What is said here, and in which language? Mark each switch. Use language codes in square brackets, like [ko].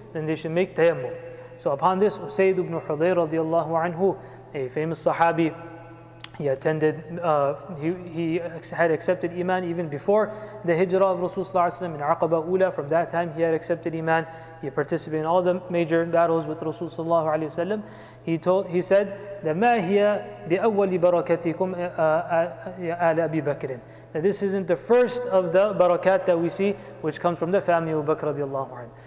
[en] Then they should make tayammum. So upon this, Usayd ibn Hudayr radiallahu anhu, a famous Sahabi, he attended, he had accepted Iman even before the hijrah of Rasulullah in Aqaba Ula. From that time he had accepted Iman. He participated in all the major battles with Rasulullah. He said that [ar] ما هي بأول بركاتكم آل أبي بكر. [en] That this isn't the first of the barakat that we see, which comes from the family of Abu Bakr radiallahu anhu.